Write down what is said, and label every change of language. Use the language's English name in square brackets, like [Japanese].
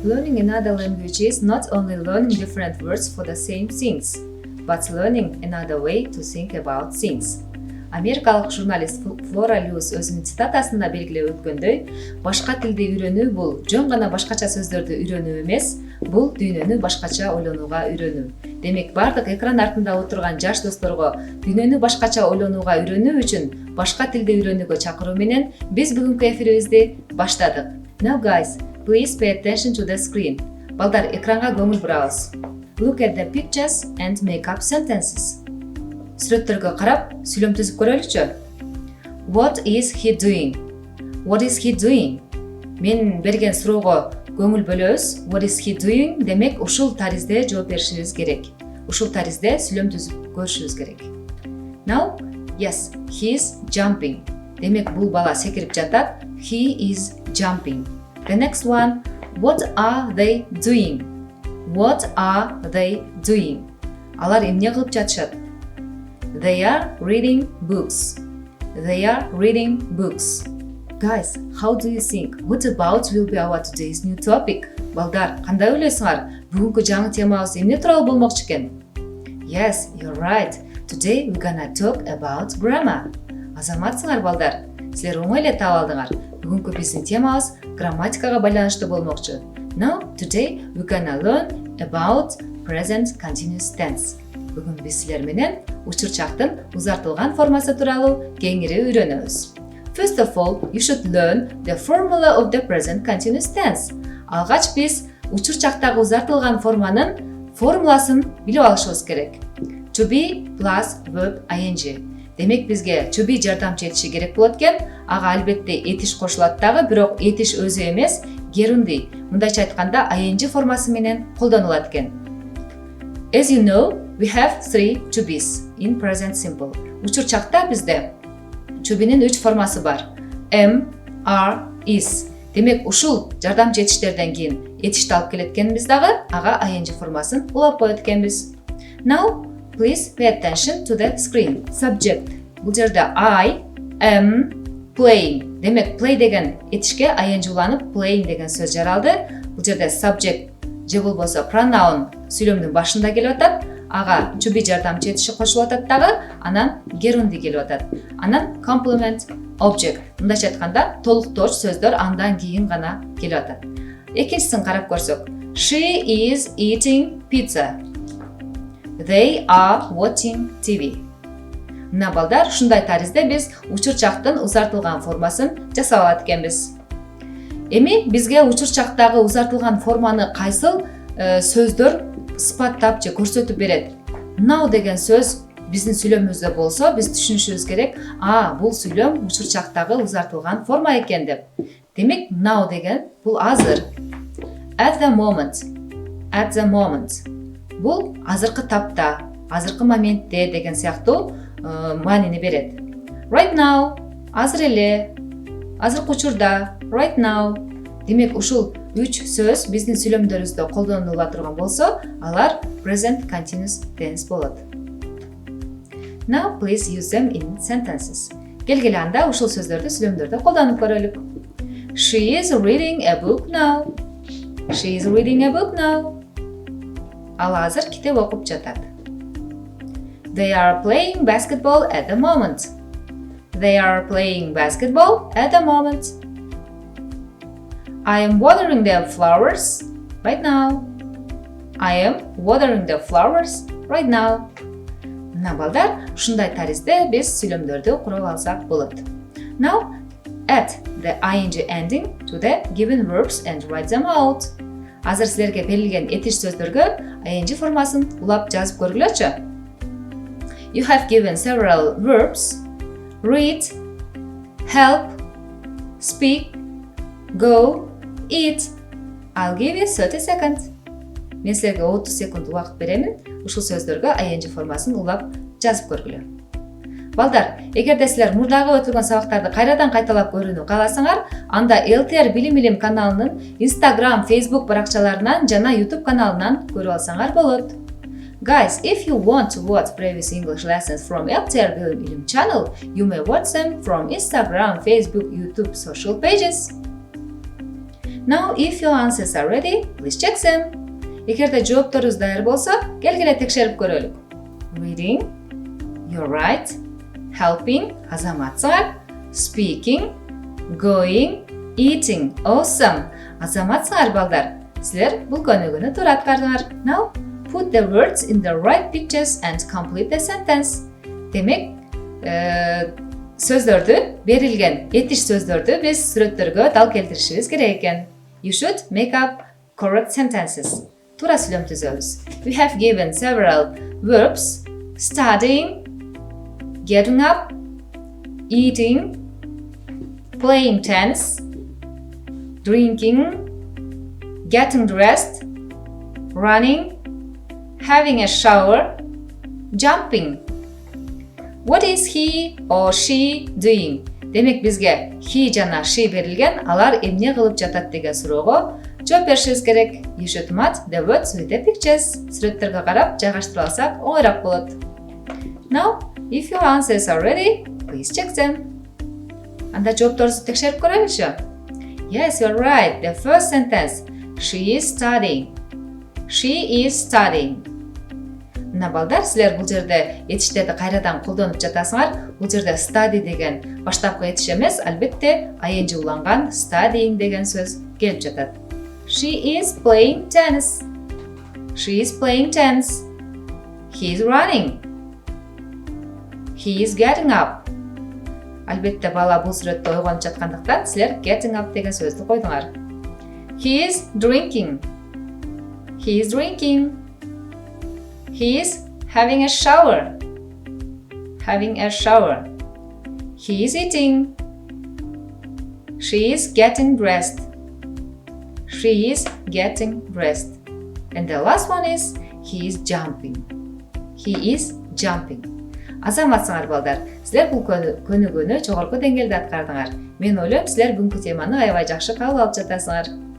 [English] learning another language is not only learning different words for the same things, but learning another way to think about things. [Kyrgyz] Америкалык журналист Флора Люс өзүнүн цитатасында белгилеп өткөндөй, башка тилди үйрөнүү бул жөн гана башкача сөздөрдү үйрөнүү эмес, бул дүйнөнү башкача ойлонууга үйрөнүү. Демек, бардык экран артында отурган жаш досторго дүйнөнү башкача ойлонууга үйрөнүү үчүн башка тилди үйрөнүүгө чакыруу менен биз бүгүнкү эфирибизди баштадык. [English] Now guys, please pay attention to the screen. [Kyrgyz] Балдар, экранга көңүл бурабыз. [English] Look at the pictures and make up sentences. [Kyrgyz] Сүрөттөргө карап, сүйлөм түзүп көрөлүчү. [English] What is he doing? What is he doing? [Kyrgyz] Мен берген суроого көңүл бөлөбүз. [English] What is he doing? [Kyrgyz] Демек, ушул таризде жооп беришибиз керек. Ушул таризде сүйлөм түзүп көрүшүбүз керек. [English] Now, yes, he is jumping. [Kyrgyz] Демек, бул бала секирип жатат. [English] He is jumping. The next one, what are they doing? What are they doing? [Kyrgyz] Алар эмне кылып жатышат? [English] They are reading books. They are reading books. Guys, how do you think? What about will be our today's new topic? [Kyrgyz] Балдар, кандай ойлойсуңар? Бүгүнкү жаңы темабыз эмне тууралуу болмокчу экен? [English] Yes, you're right. Today we're gonna talk about grammar. [Kyrgyz] Азаматсыңар балдар. Силер оңой эле таап алдыңар. Бүгүнкү биздин темабыз грамматикага байланыштуу болмокчу. [English] Now, today we're gonna learn about present continuous tense. [Kyrgyz] Бүгүн биз силер менен учурчактын узартылган формасы тууралуу кеңири үйрөнөбүз. [English] First of all, you should learn the formula of the present continuous tense. [Kyrgyz] Алгач биз учурчактагы узартылган форманын формуласын билип алышыбыз керек. [English] To be plus verb ing. [Kyrgyz] Демек, бизге to be жардамчы этиши керек болот экен. Ага албетте этиш кошулат дагы, бирок этиш өзү эмес, герундий. Мындайча айтканда ing формасы менен колдонулат экен. [English] As you know, we have 3 to be's in present simple. [Kyrgyz] Учурчакта бизде to be'нин 3 формасы бар. [English] Am, are, is. [Kyrgyz] Демек, ушул жардамчы этиштерден кийин этишти алып келет экенбиз дагы, ага ing формасын улап коет экенбиз. [English] Now, please pay attention to the screen. Subject. [Kyrgyz] Бул жерде [English] I am playing. [Kyrgyz] Демек, play деген этишке ing уланып, playing деген сөз жаралды. Бул жерде subject же болбосо pronoun сүйлөмдүн башында келип атат. Ага to be жардамчы этиши кошулуп атат дагы, анан герунди келип атат. Анан complement object. Мындайча айтканда, толуктооч сөздөр андан кийин гана келип атат. Экинчисин карап көрсөк. [English] She is eating pizza. They are watching TV. [Kyrgyz] Мына балдар, ушундай таризде биз учурчактын узартылган формасын жасап алат экенбиз. Эми бизге учурчактагы узартылган форманы кайсыл сөздөр сыпаттап же көрсөтүп берет? Now деген сөз биздин сүйлөмүбүздө болсо, биз түшүнүшүбүз керек, бул сүйлөм учурчактагы узартылган форма экен деп. Демек, now деген бул азыр. [English] At the moment. At the moment. [Kyrgyz] Бул азыркы тапта, азыркы моментте деген сыяктуу маанини берет. [English] Right now, [Kyrgyz] азыр эле, азыркы учурда, [English] right now. [Kyrgyz] Демек, ушул 3 сөз биздин сүйлөмдөрүбүздө колдонула турган болсо, алар present continuous tense болот. [English] Now, please use them in sentences. [Kyrgyz] Келгеле анда ушул сөздөрдү сүйлөмдөрдө колдонуп көрөлүк. [English] She is reading a book now. She is reading a book now. [Kyrgyz] Ал азыр китеп окуп жатат. [English] They are playing basketball at the moment. They are playing basketball at the moment. I am watering the flowers right now. I am watering the flowers right now. [Kyrgyz] Мына балдар, ушундай таризде биз сүйлөмдөрдү куруп алсак болот. [English] Now, add the ing ending to the given verbs and write them out. [Kyrgyz] Азыр силерге берилген этиш сөздөргө ing формасын улап жазып көргүлөчү. [English] You have given several verbs: read, help, speak, go, eat. I'll give you 30 seconds. [Kyrgyz] Мен силерге 30 секунд убакыт беремин. Ушул сөздөргө ing формасын улап жазып көргүлө. Балдар, эгерде силер мурдагы өтүлгөн сабактарды кайрадан кайталап көрүүнү кааласаңар, анда ЭлТР Билим каналынын Instagram, Facebook баракчаларынан жана YouTube каналынан көрүп алсаңар болот. [English] Guys, if you want to watch previous English lessons from ЭлТР Билим channel, you may watch them from Instagram, Facebook, YouTube social pages. Now, if your answers are ready, please check them. [Kyrgyz] Эгерде жоопторуңуз даяр болсо, келгиле текшерип көрөлүк. [English] Reading, you're right. Helping, [Kyrgyz] азаматсыңар. [English] Speaking, going, eating, awesome. [Kyrgyz] Азаматсыңар балдар. Силер бул көнүгүүнү туура аткардыңар. [English] Now, put the words in the right pictures and complete the sentence. [Kyrgyz] Демек, сөздөрдү, берилген этиш сөздөрдү биз сүрөттөргө дал келтиришибиз керек экен. [English] You should make up correct sentences. [Kyrgyz] Туура сүйлөм түзөбүз. [English] We have given several verbs: studying, getting up, eating, playing tennis, drinking, getting dressed, running, having a shower, jumping. What is he or she doing? [Kyrgyz] Демек бизге he жана she берилген, алар эмне кылып жатат деген суроого жооп беришибиз керек. [English] You should match the words with the pictures. [Kyrgyz] Сүрөттөргө карап жайгаштырып алсак оңойтураак болот. [English] Now, if your answers are ready, please check them. [Kyrgyz] Анда жоопторуңузду текшерип көрөлүчү? [English] Yes, you're right. The first sentence. She is studying. She is studying. [Kyrgyz] Мына балдар, силер бул жерде этиштерди кайрадан колдонуп жатасыңар. Бул жерде study деген баштапкы этиш эмес, албетте ing уланган studying деген сөз келип жатат. [English] She is playing tennis. She is playing tennis. He is running. He is getting up. [Kyrgyz] Албетте бала бул сүрөттө ойгонуп жаткандыктан силер getting up деген сөздү койдуңар. [English] He is drinking. He is drinking. He is having a shower. Having a shower. He is eating. She is getting dressed. She is getting dressed. And the last one is he is jumping. He is jumping. [Kyrgyz] Азаматсыңар балдар, силер бул көнүгүүнү жогорку деңгээлде аткардыңар. Мен ойлойм, силер бүгүнкү теманы аябай жакшы кабыл алып жатасыңар.